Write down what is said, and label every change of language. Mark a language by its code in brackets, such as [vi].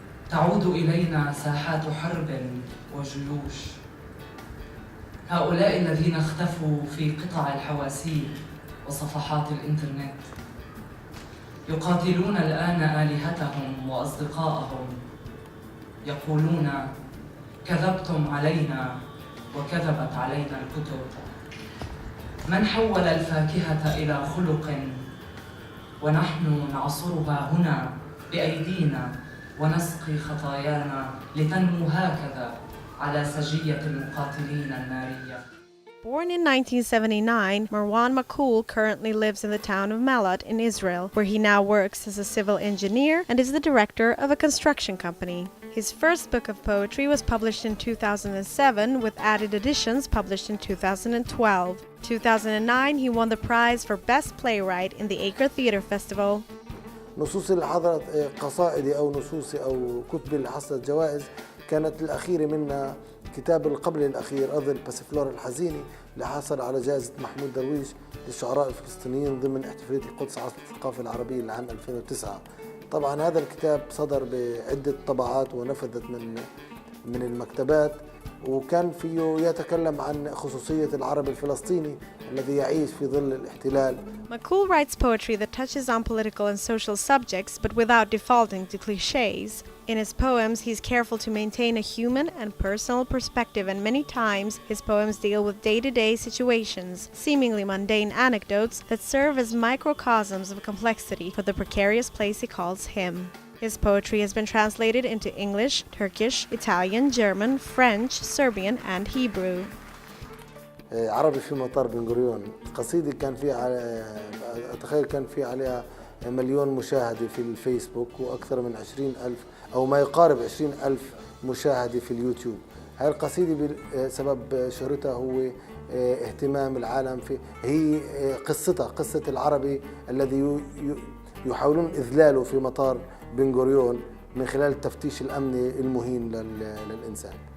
[ar] تعود إلينا ساحات حرب وجيوش، هؤلاء الذين اختفوا في قطع الحواسيب وصفحات الإنترنت يقاتلون الآن آلهتهم وأصدقائهم، يقولون كذبتم علينا وكذبت علينا الكتب. من حول الفاكهة إلى خلق ونحن نعصرها هنا بأيدينا ونسقي خطايانا لتنمو هكذا على سجية المقاتلين النارية. [en] Born in 1979, Marwan Makhoul currently lives in the town of Malat in Israel, where he now works as a civil engineer and is the director of a construction company. His first book of poetry was published in 2007, with added editions published in 2012. 2009, he won the prize for Best Playwright in the Acre Theatre Festival. [ar] نصوص اللي حضرت قصائدي أو نصوصي أو كتبي اللي حصلت جوائز كانت الأخيرة منها كتاب قبل الأخير أظن باسفلور الحزيني اللي حصل على جائزة محمود درويش للشعراء الفلسطينيين ضمن احتفالية القدس عاصمة الثقافة العربية لعام 2009. طبعا هذا الكتاب صدر بعدة طبعات ونفذت من المكتبات، وكان فيه يتكلم عن خصوصية العرب الفلسطيني الذي يعيش في ظل الاحتلال. [en] Makul writes poetry that touches on political and social subjects but without defaulting to cliches. In his poems, he's careful to maintain a human and personal perspective, and many times his poems deal with day-to-day situations, seemingly mundane anecdotes that serve as microcosms of complexity for the precarious place he calls him. His poetry has been translated into English, Turkish, Italian, German, French, Serbian, and Hebrew. [ar] عربي في مطار بن غوريون، قصيدة كان فيها أتخيل كان فيها عليها 1,000,000 مشاهدة في الفيسبوك وأكثر من 20,000 أو ما يقارب 20,000 مشاهدة في اليوتيوب. هاي القصيدة بسبب شهرتها هو اهتمام العالم في هي قصتها قصة العربي الذي يحاولون إذلاله في مطار بن غوريون من خلال التفتيش الأمني المهين للإنسان.